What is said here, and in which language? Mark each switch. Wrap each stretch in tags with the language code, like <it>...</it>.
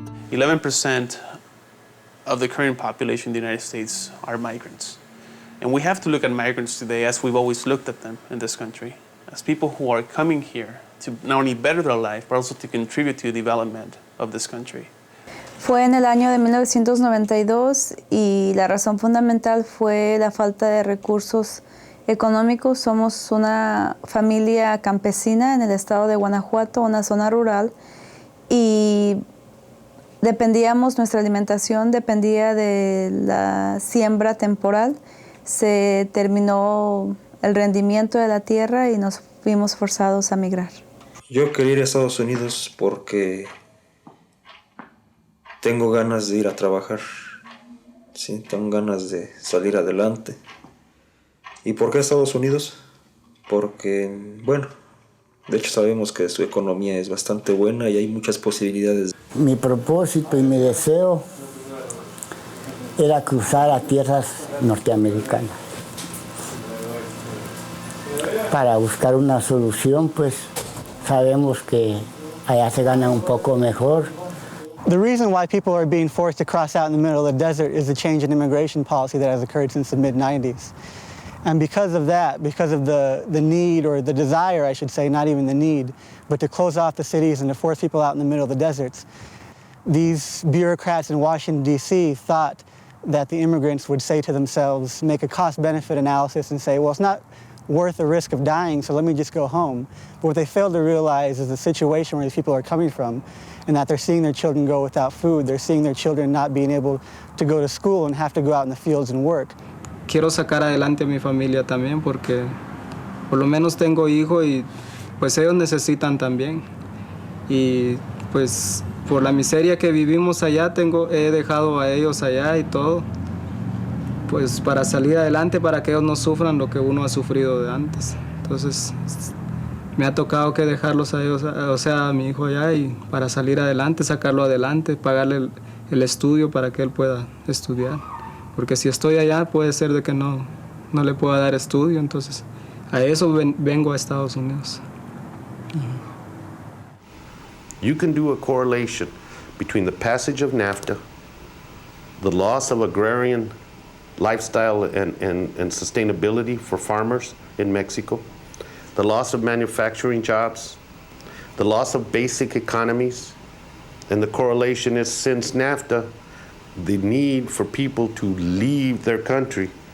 <en>11% of the current population in the United States are migrants. And we have to look at migrants today as we've always looked at them in this country, as people who are coming here to not only better their life, but also to contribute to the development of this country.</en> <es>Fue en el año de 1992 y la razón fundamental fue la falta de recursos económicos. Somos una familia campesina en el estado de Guanajuato, una zona rural, y nuestra alimentación dependía de la siembra temporal. Se terminó el rendimiento de la tierra y nos vimos forzados a migrar. Yo quería ir a Estados Unidos porque tengo ganas de ir a trabajar, sí, tengo ganas de salir adelante. ¿Y por qué Estados Unidos? Porque, bueno, de hecho sabemos que su economía es bastante buena y hay muchas posibilidades. Mi propósito y mi deseo era cruzar a tierras norteamericanas para buscar una solución, pues sabemos que allá se gana un poco mejor.</es> <en>The reason why people are being forced to cross out in the middle of the desert is the change in immigration policy that has occurred since the mid-90s. And because of that, because of the need, or the desire, I should say, not even the need, but to close off the cities and to force people out in the middle of the deserts, these bureaucrats in Washington, D.C. thought that the immigrants would say to themselves, make a cost-benefit analysis and say, well, it's not worth the risk of dying, so let me just go home. But what they failed to realize is the situation where these people are coming from, and that they're seeing their children go without food, they're seeing their children not being able to go to school and have to go out in the fields and work.</en> <es>Quiero sacar adelante a mi familia también porque por lo menos tengo hijos y pues ellos necesitan también. Y pues por la miseria que vivimos allá he dejado a ellos allá y todo, pues para salir adelante, para que ellos no sufran lo que uno ha sufrido de antes. Entonces me ha tocado que dejarlos a ellos, o sea, a mi hijo allá, y para salir adelante, sacarlo adelante, pagarle el estudio para que él pueda estudiar. Porque si estoy allá puede ser de que no no le pueda dar estudio, entonces a eso vengo a Estados Unidos.</es> <en>You can do a correlation between the passage of NAFTA, the loss of agrarian lifestyle and sustainability for farmers in Mexico, the loss of manufacturing jobs, the loss of basic economies, and the correlation is since NAFTA, the need for people to leave their country.</en>